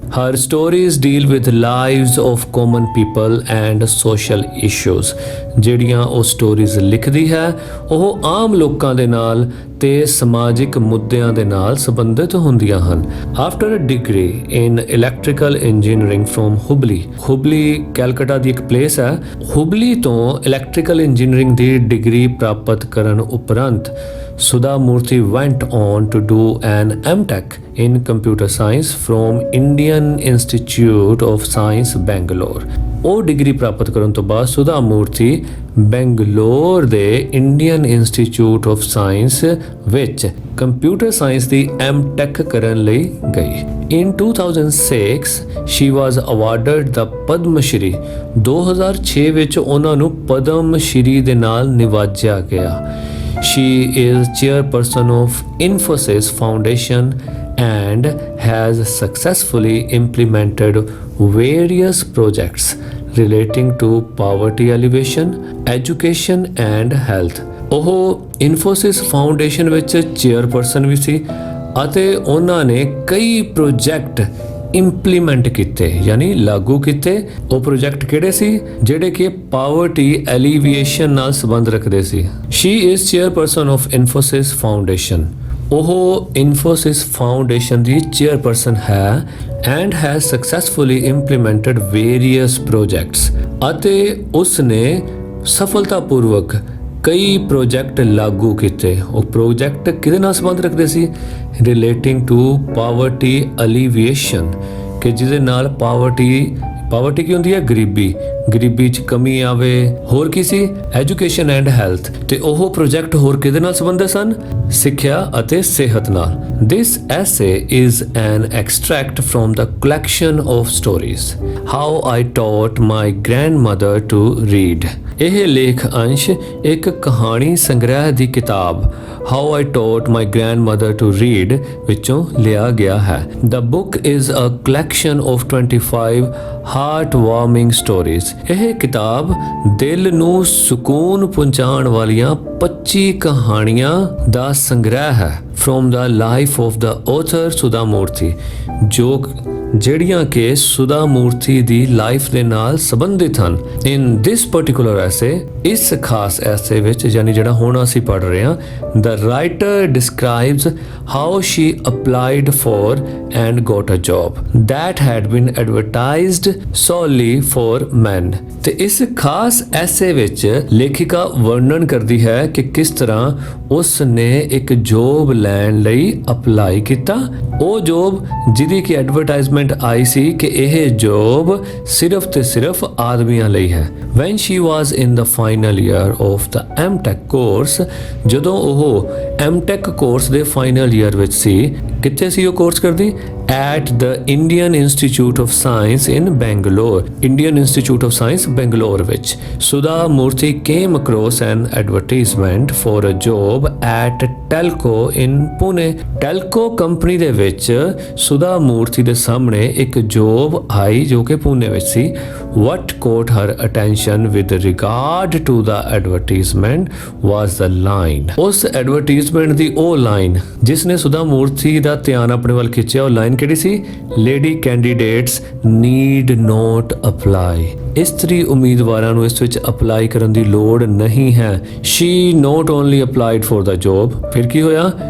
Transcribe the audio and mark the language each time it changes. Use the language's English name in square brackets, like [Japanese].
[English] Her stories deal with lives of common people and social issues. [Punjabi] ਜਿਹੜੀਆਂ ਉਹ stories ਲਿਖਦੀ ਹੈ ਉਹ ਆਮ ਲੋਕਾਂ ਦੇ ਨਾਲ ਤੇ ਸਮਾਜਿਕ ਮੁੱਦਿਆਂ ਦੇ ਨਾਲ ਸੰਬੰਧਿਤ ਹੁੰਦੀਆਂ ਹਨ। [English] after a degree in electrical engineering from Hubli [Punjabi] Calcutta ਦੀ ਇੱਕ ਪਲੇਸ ਹੈ। ਹੁਬਲੀ ਤੋਂ ਇਲੈਕਟ੍ਰੀਕਲ ਇੰਜੀਨੀਅਰਿੰਗ ਦੀ ਡਿਗਰੀ ਪ੍ਰਾਪਤ ਕਰਨ ਉਪਰੰਤ [English] Sudha Murthy went on to do an M.Tech in computer science from Indian Institute of Science, Bangalore। [Punjabi] ਉਹ ਡਿਗਰੀ ਪ੍ਰਾਪਤ ਕਰਨ ਤੋਂ ਬਾਅਦ ਸੁਧਾ ਮੂਰਤੀ ਬੈਂਗਲੋਰ ਦੇ ਇੰਡੀਅਨ ਇੰਸਟੀਚਿਊਟ ਆਫ ਸਾਇੰਸ ਵਿੱਚ ਕੰਪਿਊਟਰ ਸਾਇੰਸ ਦੀ M.Tech ਕਰਨ ਲਈ ਗਈ। [English] In 2006 she was awarded the Padma Shri। [Punjabi] 2006 ਵਿੱਚ ਉਹਨਾਂ ਨੂੰ ਪਦਮ ਸ਼੍ਰੀ ਦੇ ਨਾਲ ਨਿਵਾਜਿਆ ਗਿਆ। [English] She is chairperson of Infosys Foundation and has successfully implemented various projects relating to poverty alleviation, education and health। [Punjabi] ਉਹ Infosys Foundation ਵਿੱਚ chairperson ਵੀ ਸੀ ਅਤੇ ਉਹਨਾਂ ਨੇ ਕਈ ਪ੍ਰੋਜੈਕਟ ਇੰਪਲੀਮੈਂਟ ਕੀਤੇ ਯਾਨੀ ਲਾਗੂ ਕੀਤੇ। ਉਹ ਪ੍ਰੋਜੈਕਟ ਕਿਹੜੇ ਸੀ ਜਿਹੜੇ ਕਿ ਪਾਵਰਟੀ ਐਲੀਵੀਏਸ਼ਨ ਨਾਲ ਸੰਬੰਧ ਰੱਖਦੇ ਸੀ। [English] She is chairperson of Infosys foundation. [Punjabi] ਉਹ ਇਨਫੋਸਿਸ ਫਾਊਂਡੇਸ਼ਨ ਦੀ ਚੇਅਰਪਰਸਨ ਹੈ [English] and has successfully implemented various projects [Punjabi] ਅਤੇ ਉਸਨੇ ਸਫਲਤਾਪੂਰਵਕ ਕਈ ਪ੍ਰੋਜੈਕਟ ਲਾਗੂ ਕੀਤੇ। ਉਹ ਪ੍ਰੋਜੈਕਟ ਕਿਹਦੇ ਨਾਲ ਸੰਬੰਧ ਰੱਖਦੇ ਸੀ? [English] relating to poverty alleviation, [Punjabi] ਕਿ ਜਿਹਦੇ ਨਾਲ ਪਾਵਰਟੀ ਕੀ ਹੁੰਦੀ ਹੈ? ਗਰੀਬੀ 'ਚ ਕਮੀ ਆਵੇ। ਹੋਰ ਕੀ ਸੀ? [English] Education and health. [Punjabi] ਤੇ ਉਹ ਪ੍ਰੋਜੈਕਟ ਹੋਰ ਕਿਹਦੇ ਨਾਲ ਸੰਬੰਧਿਤ ਸਨ? ਸਿੱਖਿਆ ਅਤੇ ਸਿਹਤ ਨਾਲ। [English] This essay is an extract from the collection of stories How I Taught My Grandmother to Read। [Punjabi] ਇਹ ਲੇਖ ਅੰਸ਼ ਇੱਕ ਕਹਾਣੀ ਸੰਗ੍ਰਹਿ ਦੀ ਕਿਤਾਬ How I Taught My Grandmother to Read ਵਿੱਚੋਂ ਲਿਆ ਗਿਆ ਹੈ। [English] The book is a collection of 25 heartwarming stories। [Punjabi] ਇਹ ਕਿਤਾਬ ਦਿਲ ਨੂੰ ਸਕੂਨ ਪਹੁੰਚਾਉਣ ਵਾਲੀਆਂ 25 ਕਹਾਣੀਆਂ ਦਾ ਸੰਗ੍ਰਹਿ ਹੈ [English] from the life of the author [Punjabi] ਸੁਧਾ ਮੂਰਤੀ, ਜਿਹੜੀਆਂ ਕਿ ਸੁਧਾ ਮੂਰਤੀ ਦੀ ਲਾਈਫ ਦੇ ਨਾਲ ਸੰਬੰਧਿਤ ਹਨ। [English] in this particular essay, [Punjabi] ਇਸ ਖਾਸ ਐਸੇ ਵਿੱਚ ਯਾਨੀ ਜਿਹੜਾ ਹੁਣ ਅਸੀਂ ਪੜ੍ਹ ਰਹੇ ਹਾਂ, [English] the writer describes how she applied for and got a job that had been advertised solely for men। [Punjabi] ਤੇ ਇਸ ਖਾਸ ਐਸੇ ਵਿੱਚ ਲੇਖਿਕਾ ਵਰਣਨ ਕਰਦੀ ਹੈ ਕਿ ਕਿਸ ਤਰ੍ਹਾਂ ਉਸ ਨੇ ਇੱਕ ਜੋਬ ਲੈਣ ਲਈ ਅਪਲਾਈ ਕੀਤਾ। ਉਹ ਜੋਬ ਜਿਹਦੀ ਕਿ ਐਡਵਰਟਾਈਜ਼ਮੈਂਟ ਆਈ ਸੀ ਕਿ ਇਹ ਜੋਬ ਸਿਰਫ ਤੇ ਸਿਰਫ ਆਦਮੀਆਂ ਲਈ ਹੈ। [English] When she was in the final year of the M.Tech course, [Punjabi] ਜਦੋਂ ਉਹ M.Tech ਕੋਰਸ ਦੇ ਫਾਈਨਲ ਈਅਰ ਵਿੱਚ ਸੀ, ਕਿੱਥੇ ਸੀ ਉਹ ਕੋਰਸ ਕਰਦੀ? [English] At the Indian Institute of Science in Bangalore, Indian Institute of Science Bangalore ਵਿੱਚ। Sudha Murthy came across an advertisement for a job at Telco in Pune. [Punjabi] Telco company ਦੇ ਵਿੱਚ ਸੁਧਾ ਮੂਰਤੀ ਦੇ ਸਾਹਮਣੇ ਇੱਕ ਜੋਬ ਆਈ ਜੋ ਕਿ ਪੁਣੇ ਵਿੱਚ ਸੀ। [English] What caught her attention with regard to the advertisement was the line। [Punjabi] ਉਸ ਐਡਵਰਟਾਈਜ਼ਮੈਂਟ ਦੀ ਉਹ ਲਾਈਨ ਜਿਸ ਨੇ ਸੁਧਾ ਮੂਰਤੀ ਦਾ ਧਿਆਨ ਆਪਣੇ ਵੱਲ ਖਿੱਚਿਆ, ਉਹ ਲਾਈਨ ਕਿਹੜੀ ਸੀ? [English] Lady candidates need not apply. [Punjabi] ਇਸਤਰੀ ਉਮੀਦਵਾਰਾਂ ਨੂੰ ਇਸ ਵਿੱਚ ਅਪਲਾਈ ਕਰਨ ਦੀ ਲੋੜ ਨਹੀਂ ਹੈ। [English] She not only applied for the job. [Punjabi] ਫਿਰ ਕੀ ਹੋਇਆ?